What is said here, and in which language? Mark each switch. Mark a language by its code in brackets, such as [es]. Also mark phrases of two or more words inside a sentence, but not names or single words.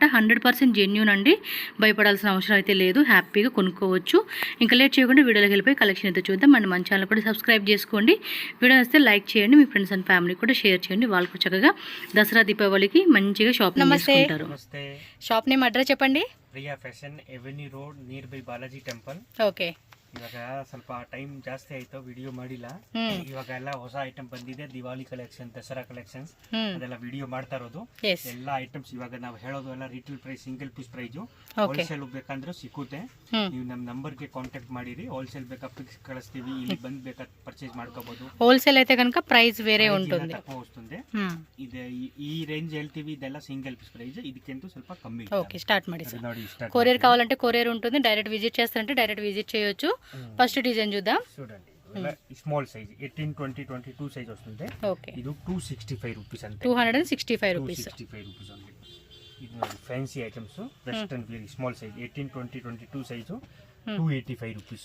[te] 100% జెన్యూన్ అండి, భయపడాల్సిన అవసరం అయితే లేదు, హ్యాపీగా కొనుక్కోవచ్చు. ఇంకా లేట్ చేయకుండా వీడియోలోకి వెళ్ళిపోయి కలెక్షన్ అయితే చూద్దాం. అండ్ మన ఛానల్ కూడా సబ్స్క్రైబ్ చేసుకోండి. వీడియో వస్తే లైక్ చేయండి, మీ [en] friends and family [te] కూడా షేర్ చేయండి. వాళ్ళకు చక్కగా దసరా దీపావళికి మంచిగా షాపింగ్ చేసుకుంటారు. [en] shop name address [te] చెప్పండి. [en] Priya Fashion Avenue Road near by Balaji Temple. [kn] ಓಕೆ. ಇವಾಗ ಸ್ವಲ್ಪ ಟೈಮ್ ಜಾಸ್ತಿ ಆಯ್ತು, ವಿಡಿಯೋ ಮಾಡಿಲ್ಲ. ಇವಾಗ ಎಲ್ಲ ಹೊಸ ಐಟಮ್ ಬಂದಿದೆ, ದಿವಾಲಿ ಕಲೆಕ್ಷನ್, ದಸರಾ ಕಲೆಕ್ಷನ್ಸ್, ಅದೆಲ್ಲ ವಿಡಿಯೋ ಮಾಡ್ತಾ ಇರೋದು. ಎಲ್ಲ ಐಟಮ್ಸ್ ಇವಾಗ ನಾವು ಹೇಳೋದು ಎಲ್ಲ [en] retail price, single piece price. [kn] ಹೋಲ್ಸೇಲ್ ಬೇಕಂದ್ರೆ ಸಿಕ್ಕುತ್ತೆ. ನೀವು ನಮ್ಮ ನಂಬರ್ಗೆ ಕಾಂಟ್ಯಾಕ್ಟ್ ಮಾಡಿರಿ. ಹೋಲ್ಸೇಲ್ ಬೇಕಾ ಫಿಕ್ಸ್ ಕಳಿಸ್ತೀವಿ, ಇಲ್ಲಿ ಬಂದು ಬೇಕಾ ಪರ್ಚೇಸ್ ಮಾಡ್ಕೋಬಹುದು. [te] ಹೋಲ್ಸೇಲ್ అయితే కనుక ప్రైస్ వేరే ఉంటుంది, తక్కువ వస్తుంది. ఇది ఈ రేంజ్ [kn] ಹೇಳ್ತೀವಿ, ಇದೆಲ್ಲ [en] single piece price, [kn] ಇದಕ್ಕಿಂತ ಸ್ವಲ್ಪ ಕಮ್ಮಿ. ఓకే, స్టార్ట్ ಮಾಡಿ. [te] కొరియర్ కావాలంటే కొరియర్ ఉంటుంది, [en] direct visit [te] చేస్తారంటే [en] direct visit [te] చేయొచ్చు. [en] first design [te] చూద్దాం. చూడండి, [en] small size [te] 18, 20, 22 సైజ్ వస్తుంది. ఓకే, ఇది 265 రూపీస్ అంతే. 265 రూపీస్. 265 [en] rupees only. [te] ఇది [en] fancy items, western wear, small size [te] 18, 20, 22 సైజ్ 285 రూపీస్.